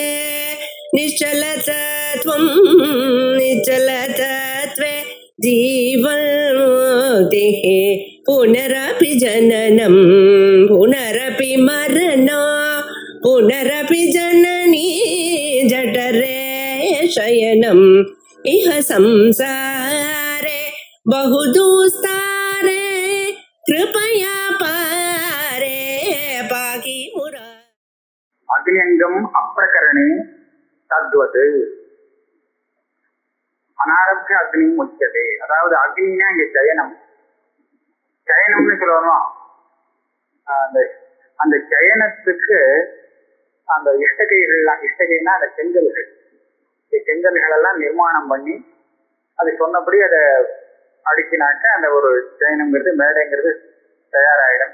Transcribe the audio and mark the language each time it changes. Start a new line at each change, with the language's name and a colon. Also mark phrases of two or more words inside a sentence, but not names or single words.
Sanskrit: निश्चलतत्वं निश्चलतत्वे जीवन्मुक्तिः पुनरपि जननं पुनरपि मरणं पुनरपि जननी जठरे शयनम् इह संसारे बहुदुस्तारे कृपया पारे पाहि मुरा अग्न्यङ्गम् अप्रकरणे तद्वत् अनारभ्य अग्नि मुख्यते.
Tamil: அதாவது அக்னினா இங்க சயனம், சயனம்னு சொல்லணும். அந்த சயனத்துக்கு அந்த இஷ்டகைகள்லாம், இஷ்டகைனா அந்த செங்கல்கள், செங்கல்கள் எல்லாம் நிர்மாணம் பண்ணி அது சொன்னபடி அதை அடுக்கினாக்க அந்த ஒரு சயனங்கிறது மேடைங்கிறது தயாராகிடும்.